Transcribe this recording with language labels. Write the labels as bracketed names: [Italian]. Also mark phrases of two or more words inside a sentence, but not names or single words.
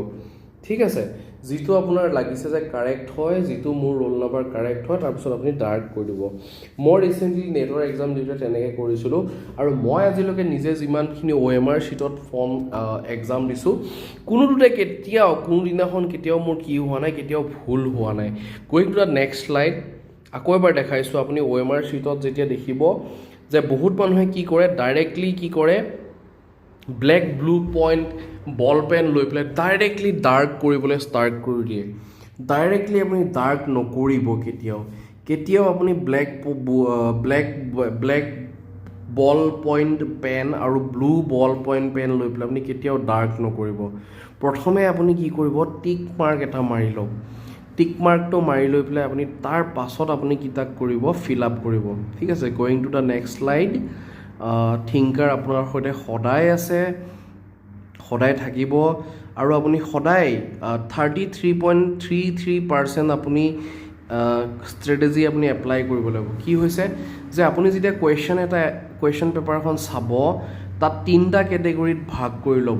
[Assamese] ঠিক আছে, যিটো আপোনাৰ লাগিছে যে কাৰেক্ট হয়, যিটো মোৰ [English] roll number [Assamese] কাৰেক্ট হয়, তাৰপিছত আপুনি ডাৰ্ক কৰি দিব। মই ৰিচেণ্টলি নেটৰ এক্সাম দিওঁতে তেনেকৈ কৰিছিলোঁ, আৰু মই আজিলৈকে নিজে যিমানখিনি OMR শ্বীটত এক্সাম দিছোঁ, কোনোটোতে কোনোদিনাখন কেতিয়াও মোৰ কি হোৱা নাই, কেতিয়াও ভুল হোৱা নাই। [English] going to the next slide, [Assamese] আকৌ এবাৰ দেখাইছোঁ। আপুনি OMR শ্বীটত যেতিয়া দেখিব যে বহুত মানুহে কি কৰে, ডাইৰেক্টলি কি কৰে, [English] black blue point ball pen [Assamese] লৈ পেলাই ডাইৰেক্টলি ডাৰ্ক কৰিবলৈ ষ্টাৰ্ট কৰি দিয়ে। ডাইৰেক্টলি আপুনি ডাৰ্ক নকৰিব কেতিয়াও আপুনি [English] black ball point pen [Assamese] আৰু [English] blue ball point pen [Assamese] লৈ পেলাই আপুনি কেতিয়াও ডাৰ্ক নকৰিব। প্ৰথমে আপুনি কি কৰিব, [English] tick mark [Assamese] এটা মাৰি লওক। [English] tick mark [Assamese] মাৰি লৈ পেলাই আপুনি তাৰ পাছত আপুনি কিতাক কৰিব, [English] fill up [Assamese] কৰিব। ঠিক আছে, [English] going to the next slide. [Assamese] থিংকাৰ আপোনাৰ সৈতে সদায় আছে, সদায় থাকিব, আৰু আপুনি সদায় 33.33% আপুনি ষ্ট্ৰেটেজি আপুনি এপ্লাই কৰিব লাগিব। কি হৈছে যে আপুনি যেতিয়া [English] question paper [Assamese] চাব, তাত 3টা কেটেগৰীত ভাগ কৰি ল'ব।